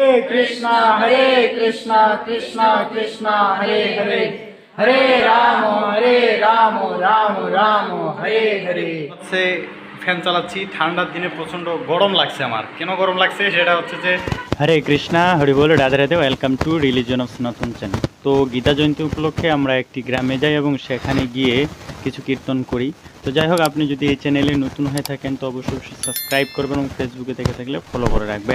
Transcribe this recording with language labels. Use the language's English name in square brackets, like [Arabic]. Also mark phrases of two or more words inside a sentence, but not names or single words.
[Sanskrit] कृष्णा कृष्णा कृष्णा हरे हरे हरे राम राम राम हरे हरे। [Bangla] হচ্ছে ফ্যান চালাচ্ছি, ঠান্ডার দিনে প্রচণ্ড গরম লাগছে। আমার কেন গরম লাগছে সেটা হচ্ছে যে হরে কৃষ্ণা হরি বল রাধে রাধে, [English] welcome to religion of Sanatan channel. [Bangla] তো গীতা জয়ন্তী উপলক্ষে আমরা একটি গ্রামে যাই এবং সেখানে গিয়ে কিছু কীর্তন করি। তো যাই হোক, আপনি যদি এই চ্যানেলে নতুন হয়ে থাকেন তো অবশ্যই সাবস্ক্রাইব করবেন এবং ফেসবুকে দেখে থাকলে ফলো করে রাখবেন।